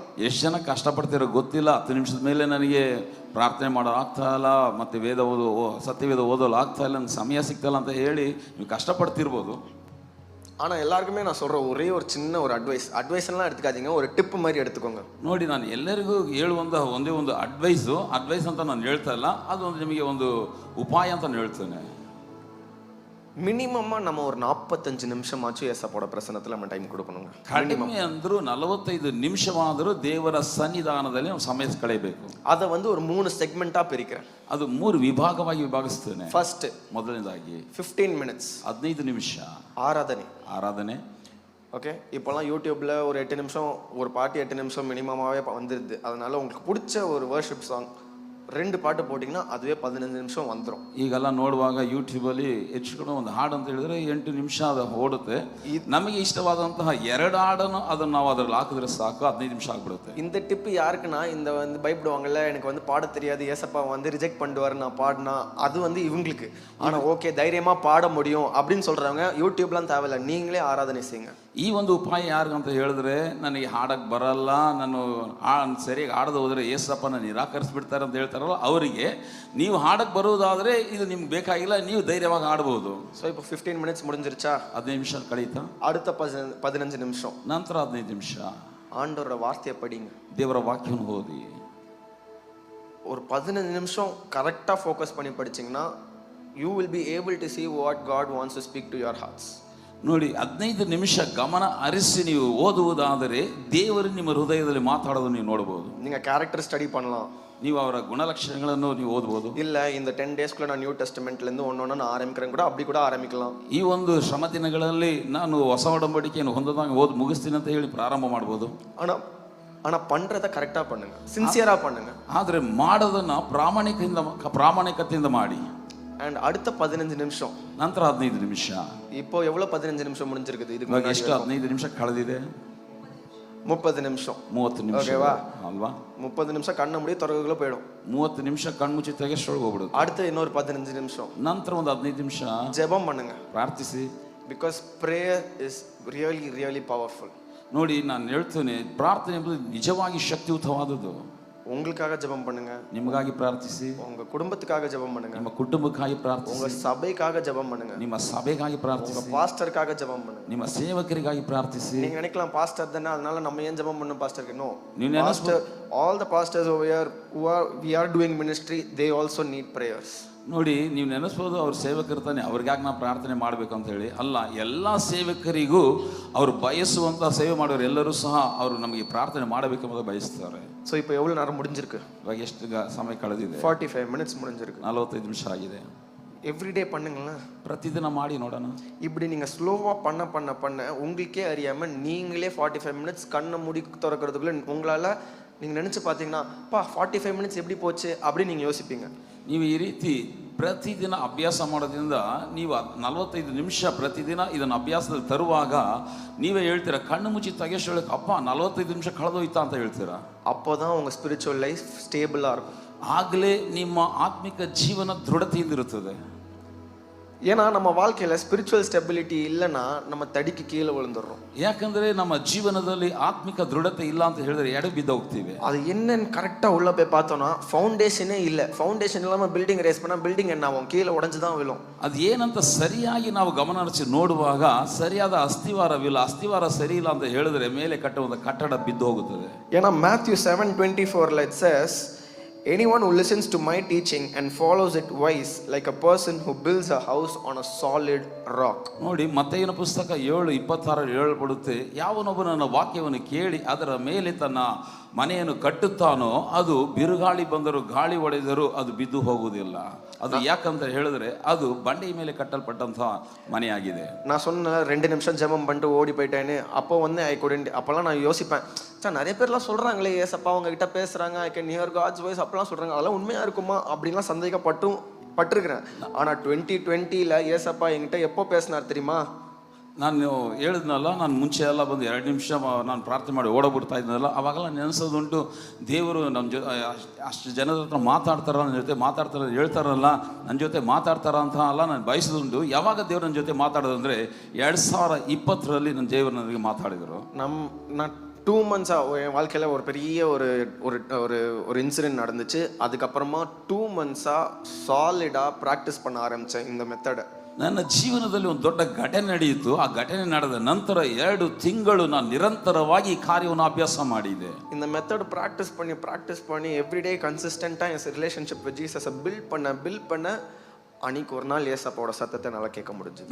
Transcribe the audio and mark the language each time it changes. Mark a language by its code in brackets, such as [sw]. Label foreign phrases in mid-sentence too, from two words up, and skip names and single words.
[kn] ಎಷ್ಟು ಜನ ಕಷ್ಟಪಡ್ತಿರೋ ಗೊತ್ತಿಲ್ಲ. 10 ನಿಮಿಷದ ಮೇಲೆ ನನಗೆ ಪ್ರಾರ್ಥನೆ ಮಾಡೋ ಆಗ್ತಾ ಇಲ್ಲ, ಮತ್ತು ಸತ್ಯವೇದ ಓದೋಲು ಆಗ್ತಾ ಇಲ್ಲ, ನನಗೆ ಸಮಯ ಸಿಗ್ತಾಯಿಲ್ಲ ಅಂತ ಹೇಳಿ ನೀವು ಕಷ್ಟಪಡ್ತಿರ್ಬೋದು. [ta] ஆனால் எல்லாருக்குமே நான் சொல்கிற ஒரே ஒரு சின்ன ஒரு அட்வைஸ்லாம் எடுத்துக்காதீங்க, ஒரு டிப் மாதிரி எடுத்துக்கோங்க. [kn] ನೋಡಿ, ನಾನು ಎಲ್ಲರಿಗೂ ಹೇಳುವಂತಹ ಒಂದೇ ಒಂದು ಅಡ್ವೈಸ್ ಅಂತ ನಾನು ಹೇಳ್ತಾ ಇಲ್ಲ, ಅದು ಒಂದು ನಿಮಗೆ ಒಂದು ಉಪಾಯ ಅಂತ ನಾನು ಹೇಳ್ತೇನೆ. [ta] மினிமமாக நம்ம ஒரு 45 நிமிஷமாச்சும் ஏசப்பாவோட பிரசன்னத்தில் நம்ம டைம் கொடுக்கணுங்க. [kn] ಕಡಿಮೆ ಅಂದರೂ 45 ನಿಮಿಷವಾದರೂ ದೇವರ ಸನ್ನಿಧಾನದಲ್ಲಿ ನಾವು ಸಮಯ ಕಳೆಯಬೇಕು. [ta] அதை வந்து ஒரு 3 செக்மெண்ட்டாக பிரிக்கிறேன். [kn] ಅದು 3 ವಿಭಾಗವಾಗಿ ವಿಭಾಗಿಸ್ತೇನೆ. ಫಸ್ಟ್, ಮೊದಲನೇದಾಗಿ 15 minutes 15 ನಿಮಿಷ [ta] ஆராதனை. ஓகே, இப்போலாம் யூடியூப்ல ஒரு 8 நிமிஷம் ஒரு பாட்டு 8 நிமிஷம் மினிமமாகவே வந்துடுது. அதனால உங்களுக்கு பிடிச்ச ஒரு [en] worship song [ta] 2 பாட்டு போட்டிங்கன்னா அதுவே 15 நிமிஷம் வந்துடும். [kn] ಈಗೆಲ್ಲ ನೋಡುವಾಗ ಯೂಟ್ಯೂಬಲ್ಲಿ ಹೆಚ್ಚು ಒಂದು ಹಾಡು ಅಂತ ಹೇಳಿದ್ರೆ 8 ನಿಮಿಷ ಅದು ಓಡುತ್ತೆ. ನಮಗೆ ಇಷ್ಟವಾದಂತಹ 2 ಹಾಡನ್ನು ಅದನ್ನು ನಾವು ಅದರಲ್ಲಿ ಹಾಕಿದ್ರೆ ಸಾಕು, 15 ನಿಮಿಷ ಆಗ್ಬಿಡುತ್ತೆ. [ta] இந்த டிப்பு யாருக்குன்னா, இந்த வந்து பயப்படுவாங்கல்ல, எனக்கு வந்து பாட தெரியாது, ஏசப்பா வந்து ரிஜெக்ட் பண்ணுவார் நான் பாடினா, அது வந்து இவங்களுக்கு. ஆனால் ஓகே, தைரியமாக பாட முடியும் அப்படின்னு சொல்கிறவங்க யூடியூப்லாம் தேவையில்லை, நீங்களே ஆராதனை செய்யுங்க. [kn] ಈ ಒಂದು ಉಪಾಯ ಯಾರಿಗಂತ ಹೇಳಿದ್ರೆ, ನನಗೆ ಹಾಡಕ್ಕೆ ಬರಲ್ಲ, ನಾನು ಸರಿಯಾಗಿ ಹಾಡದೆ ಹೋದರೆ ಏಸಪ್ಪನ ನಿರಾಕರಿಸ್ಬಿಡ್ತಾರೆ ಅಂತ ಹೇಳ್ತಾರಲ್ಲ, ಅವರಿಗೆ ನೀವು ಹಾಡಕ್ಕೆ ಬರುವುದಾದರೆ ಇದು ನಿಮ್ಗೆ ಬೇಕಾಗಿಲ್ಲ, ನೀವು ಧೈರ್ಯವಾಗಿ ಹಾಡಬಹುದು. [ta] ஸோ இப்போ 15 minutes முடிஞ்சிருச்சா? [kn] 15 ನಿಮಿಷ ಕಳೀತಾ, [ta] அடுத்த 15 நிமிஷம் [kn] ನಂತರ 15 ನಿಮಿಷ [ta] ஆண்டவரோட வார்த்தையை படிங்க, [kn] ದೇವರ ವಾಕ್ಯವನ್ನು ಓದಿ. [ta] ஒரு 15 நிமிஷம் கரெக்டாக ஃபோக்கஸ் பண்ணி படிச்சிங்கன்னா [en] you will be able to see what God wants to speak to your hearts. [kn] ನೋಡಿ, 15 ನಿಮಿಷ ಗಮನ ಹರಿಸಿ ನೀವು ಓದುವುದಾದರೆ ದೇವರು ನಿಮ್ಮ ಹೃದಯದಲ್ಲಿ ಮಾತಾಡೋದು ನೀವು ನೋಡಬಹುದು. [ta] நீங்கள் [en] character study [ta] பண்ணலாம், [kn] ನೀವು ಅವರ ಗುಣಲಕ್ಷಣಗಳನ್ನು ನೀವು ಓದಬಹುದು. [ta] இல்லை இந்த 10 டேஸ்க்குள்ள நான் நியூ டெஸ்டமெண்ட்லேருந்து ஒன்று நான் ஆரம்பிக்கிறேன் கூட, அப்படி கூட ஆரம்பிக்கலாம். [kn] ಈ ಒಂದು ಶ್ರಮ ದಿನಗಳಲ್ಲಿ ನಾನು ಹೊಸ ಒಡಂಬಡಿಕೆಯನ್ನು ಹೊಂದದಂಗೆ ಮುಗಿಸ್ತೀನಿ ಅಂತ ಹೇಳಿ ಪ್ರಾರಂಭ ಮಾಡ್ಬೋದು. [ta] ஆனால் பண்ணுறதை கரெக்டாக பண்ணுங்க, சின்சியராக பண்ணுங்க. [kn] ಆದರೆ ಮಾಡೋದನ್ನ ಪ್ರಾಮಾಣಿಕತೆಯಿಂದ ಮಾಡಿ. [ta] அண்ட் அடுத்த 15 நிமிஷம் [kn] ನಂತರ 15 ನಿಮಿಷ. [ta] இப்போ எவ்வளோ 15 நிமிஷம் முடிஞ்சிருக்குது? இதுக்கு [kn] ಇವಾಗ ಎಷ್ಟು 15 ನಿಮಿಷ ಕಳೆದಿದೆ? [ta] 30 நிமிஷம். [kn] 30 ನಿಮಿಷ [ta] ஓகேவா [kn] ಅಲ್ವಾ? [ta] 30 நிமிஷம் [kn] ಕಣ್ಣು ಮುಡಿ ತೊರಗಲು [ta] போயிடும். [kn] 30 ನಿಮಿಷ ಕಣ್ಮುಚ್ಚಿ ತೆಗೆಸ್ಟೊಳಗೆ ಹೋಗ್ಬಿಡುತ್ತೆ. [ta] அடுத்து இன்னொரு 15 நிமிஷம், [kn] ನಂತರ ಒಂದು 15 ನಿಮಿಷ [ta] ஜெபம் பண்ணுங்க, [kn] ಪ್ರಾರ್ಥಿಸಿ. [en] because prayer is really powerful. [kn] ನೋಡಿ, ನಾನು ಹೇಳ್ತೇನೆ, ಪ್ರಾರ್ಥನೆ ಎಂಬುದು ನಿಜವಾಗಿ ಶಕ್ತಿಯುತವಾದದ್ದು. [ta] உங்களுக்காக ஜெபம் பண்ணுங்க, [kn] ನಿಮಗಾಗಿ ಪ್ರಾರ್ಥಿಸಿ. [ta] உங்க குடும்பத்துக்காக ஜெபம் பண்ணுங்க, [kn] ನಿಮ್ಮ ಕುಟುಂಬಕ್ಕಾಗಿ ಪ್ರಾರ್ಥಿಸಿ. [ta] உங்க சபைக்காக ஜெபம் பண்ணுங்க, [kn] ನಿಮ್ಮ ಸಭೆಗಾಗಿ ಪ್ರಾರ್ಥಿಸಿ. [ta] உங்க பாஸ்டருக்காக ஜெபம் பண்ணுங்க, [kn] ನಿಮ್ಮ ಸೇವಕರಿಗಾಗಿ ಪ್ರಾರ್ಥಿಸಿ. [ta] நீங்க நினைக்கலாம் பாஸ்டர் தானே, அதனால நம்ம ஏன் ஜெபம் பண்ணணும் பாஸ்டருக்கு? நோ, பாஸ்டர், [en] all the pastors over here we are doing ministry, they also need prayers. [kn] ನೋಡಿ, ನೀವು ನೆನೆಸ್ಬೋದು ಅವ್ರ ಸೇವಕರು ತಾನೆ, ಅವ್ರಿಗಾಗಿ ನಾವು ಪ್ರಾರ್ಥನೆ ಮಾಡಬೇಕು ಅಂತ ಹೇಳಿ ಅಲ್ಲ. ಎಲ್ಲ ಸೇವಕರಿಗೂ ಅವರು ಬಯಸುವಂಥ ಸೇವೆ ಮಾಡೋರು ಎಲ್ಲರೂ ಸಹ ಅವರು ನಮಗೆ ಪ್ರಾರ್ಥನೆ ಮಾಡಬೇಕೆಂಬುದು ಬಯಸ್ತಾರೆ. [ta] ஸோ இப்போ எவ்வளோ நேரம் முடிஞ்சிருக்கு? [kn] ಇವಾಗ ಎಷ್ಟು ಸಮಯ ಕಳೆದಿದೆ? [ta] 45 minutes முடிஞ்சிருக்கு. [kn] 45 ನಿಮಿಷ ಆಗಿದೆ. [ta] எவ்ரிடே பண்ணுங்களேன், [kn] ಪ್ರತಿದಿನ ಮಾಡಿ ನೋಡೋಣ. [ta] இப்படி நீங்கள் ஸ்லோவாக பண்ண உங்களுக்கே அறியாமல் நீங்களே 45 minutes கண்ணை மூடி திறக்கிறதுக்குள்ளே உங்களால் நீங்கள் நினச்சி பார்த்தீங்கன்னா, பா 45 minutes எப்படி போச்சு அப்படின்னு நீங்கள் யோசிப்பீங்க. [kn] ನೀವು ಈ ರೀತಿ ಪ್ರತಿದಿನ ಅಭ್ಯಾಸ ಮಾಡೋದ್ರಿಂದ ನೀವು 45 ನಿಮಿಷ ಪ್ರತಿದಿನ ಇದನ್ನು ಅಭ್ಯಾಸದಲ್ಲಿ ತರುವಾಗ ನೀವೇ ಹೇಳ್ತೀರಾ, ಕಣ್ಣು ಮುಚ್ಚಿ ತೆಗೆಸೋಳಕ್ಕೆ ಅಪ್ಪ 45 ನಿಮಿಷ ಕಳೆದೋಯ್ತಾ ಅಂತ ಹೇಳ್ತೀರಾ. [ta] அப்போ தான் உங்கள் [en] spiritual life [ta] ஸ்டேபிளாக இருக்கும். [kn] ಆಗಲೇ ನಿಮ್ಮ ಆತ್ಮಿಕ ಜೀವನ ದೃಢತೆಯಿಂದಿರುತ್ತದೆ. [ta] ஏன்னா நம்ம வாழ்க்கையில [en] spiritual stability [ta] இல்லைன்னா நம்ம தடிக்கு கீழே விழுந்துடுறோம். [kn] ಯಾಕಂದ್ರೆ ನಮ್ಮ ಜೀವನದಲ್ಲಿ ಆತ್ಮಿಕ ದೃಢತೆ ಇಲ್ಲ ಅಂತ ಹೇಳಿದ್ರೆ ಎಡ ಬಿದ್ದು ಹೋಗ್ತೀವಿ. [ta] அது என்னன்னு கரெக்டாக உள்ள போய் பார்த்தோம்னா ஃபவுண்டேஷனே இல்லை. ஃபவுண்டேஷன் இல்லாமல் [en] building raise [ta] பண்ணால் பில்டிங் என்ன ஆகும்? கீழே உடஞ்சு தான் விழும். [kn] ಅದು ಏನಂತ ಸರಿಯಾಗಿ ನಾವು ಗಮನ ಹರಿಸಿ ನೋಡುವಾಗ ಸರಿಯಾದ ಅಸ್ಥಿವಾರವಿಲ್ಲ, ಅಸ್ಥಿವಾರ ಸರಿ ಇಲ್ಲ ಅಂತ ಹೇಳಿದ್ರೆ ಮೇಲೆ ಕಟ್ಟುವ ಕಟ್ಟಡ ಬಿದ್ದು ಹೋಗುತ್ತದೆ. [en] ஏன்னா Matthew 7:24 it says, anyone who listens to my teaching and follows it wise like a person who builds a house on a solid rock. [kn] ನೋಡಿ, ಮತ್ತೇಯನ ಪುಸ್ತಕ 7:26 ಹೇಳಲ್ಪಡುತ್ತೆ, ಯಾವನೊಬ್ಬ ನನ್ನ ವಾಕ್ಯವನ್ನು ಕೇಳಿ ಅದರ ಮೇಲೆ ತನ್ನ ಮನೆಯನ್ನು ಕಟ್ಟುತ್ತಾನೋ ಅದು ಬಿರುಗಾಳಿ ಬಂದರೂ ಗಾಳಿ ಹೊಡೆದರೂ ಅದು ಬಿದ್ದು ಹೋಗುವುದಿಲ್ಲ. ಅದು ಯಾಕಂತ ಹೇಳಿದ್ರೆ ಅದು ಬಂಡೆಯ ಮೇಲೆ ಕಟ್ಟಲ್ಪಟ್ಟಂತಹ ಮನೆಯಾಗಿದೆ. [ta] நான் சொன்ன 2 நிமிஷம் ஜெபம் பண்ணிட்டு ஓடி போயிட்டேன்னு அப்போ வந்து [en] I couldn't. [ta] அப்போல்லாம் நான் யோசிப்பேன், சார் நிறைய பேர்லாம் சொல்கிறாங்களே ஏசப்பா அவங்க கிட்ட பேசுகிறாங்க, [en] I can hear God's voice [ta] அப்படிலாம் சொல்கிறாங்க, அதெல்லாம் உண்மையாக இருக்குமா அப்படின்லாம் சந்தேகப்பட்டிருக்கிறேன். ஆனால் 2020 ஏசப்பா என்கிட்ட எப்போ பேசினார் தெரியுமா? [kn] ನಾನು ಹೇಳಿದ್ನಲ್ಲ, ನಾನು ಮುಂಚೆ ಎಲ್ಲ ಬಂದು 2 ನಿಮಿಷ ನಾನು ಪ್ರಾರ್ಥನೆ ಮಾಡಿ ಓಡಬಿಡ್ತಾ ಇದ್ನಲ್ಲ, ಅವಾಗೆಲ್ಲ ನೆನೆಸೋದುಂಟು, ದೇವರು ನಮ್ಮ ಅಷ್ಟು ಜನದ ಹತ್ರ ಮಾತಾಡ್ತಾರ, ನನ್ನ ಜೊತೆ ಮಾತಾಡ್ತಾರ, ಹೇಳ್ತಾರಲ್ಲ, ನನ್ನ ಜೊತೆ ಮಾತಾಡ್ತಾರ ಅಂತ ಅಲ್ಲ ನಾನು ಬಯಸೋದುಂಟು. ಯಾವಾಗ ದೇವರು ನನ್ನ ಜೊತೆ ಮಾತಾಡೋದಂದರೆ 2020ರಲ್ಲಿ ನನ್ನ ದೇವರು ನನಗೆ ಮಾತಾಡಿದರು. [ta] நான் 2 months-ஆக என் வாழ்க்கையில் ஒரு பெரிய ஒரு இன்சிடென்ட் நடந்துச்சு. அதுக்கப்புறமா 2 months-ஆக சாலிடாக ப்ராக்டிஸ் பண்ண ஆரம்பித்தேன் இந்த மெத்தடை. [kn] ನನ್ನ ಜೀವನದಲ್ಲಿ ಒಂದು ದೊಡ್ಡ ಘಟನೆ ನಡೆಯಿತು. ಆ ಘಟನೆ ನಡೆದ ನಂತರ 2 ತಿಂಗಳು ನಾನು ನಿರಂತರವಾಗಿ ಈ ಕಾರ್ಯವನ್ನು ಅಭ್ಯಾಸ ಮಾಡಿದೆ. [ta] இந்த [en] method practice [ta] பண்ணி [en] everyday consistently [ta] என் [en] relationship with Jesus build [ta] பண்ண அன்னைக்கு ஒரு நாள் ஏசப்பாவோட சத்தத்தை நல்லா கேட்க முடிஞ்சது.